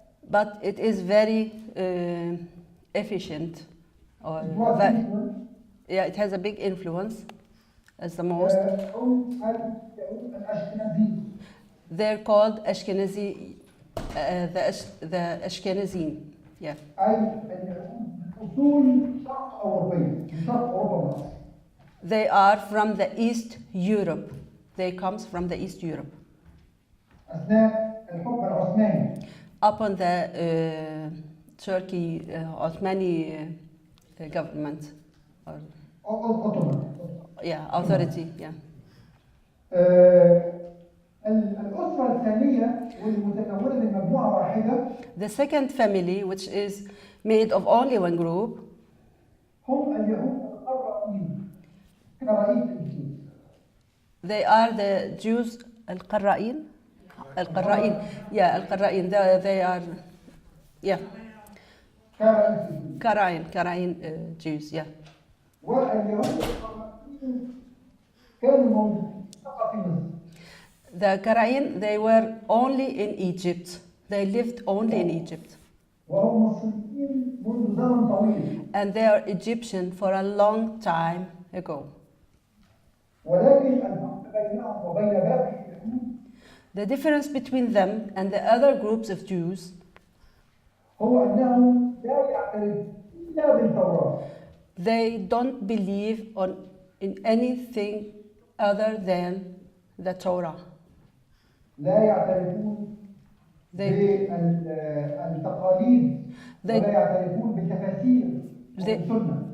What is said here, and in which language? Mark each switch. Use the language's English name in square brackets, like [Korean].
[English] but it is very efficient. Or yeah, it has a big influence as the most. [Arabic] هم الأشكنازيين. [English] They're called Ashkenazi, the Ashkenazim. Yeah. [Arabic] أي أصول شرق أوروبية، من شرق أوروبا بالأصل. [English] They are from the East Europe. They comes from the East Europe. [Arabic] أثناء الحكم العثماني. [English] Upon the Turkey Ottomani government or [Arabic] أوتومان. [English] yeah authority yeah. [Arabic] الأسرة الثانية والمتكونة من مجموعة واحدة. [English] The second family, which is made of only one group, [Arabic] هم اليهود القرائين كرئيس الجيوش. [English] they are the Jews القرائين. القرائين yeah القرائين they are yeah [Arabic] كرئيس الجيوش. [English] كراين Jews yeah. [Arabic] واليهود القرائين كانوا موجودين فقط في مصر. [English] The Karain, they were only in Egypt. They lived only in Egypt. [Arabic] وهم مصريين منذ زمن طويل. [English] And they are Egyptian for a long time ago. [Arabic] ولكن الفرق بينهم وبين باقي اليهود [English] The difference between them and the other groups of Jews [Arabic] هو أنهم لا يعترفون إلا بالتوراة. [English] they don't believe in anything other than the Torah. [Arabic] لا يعترفون بالتقاليد ولا يعترفون بالتفاسير والسنة.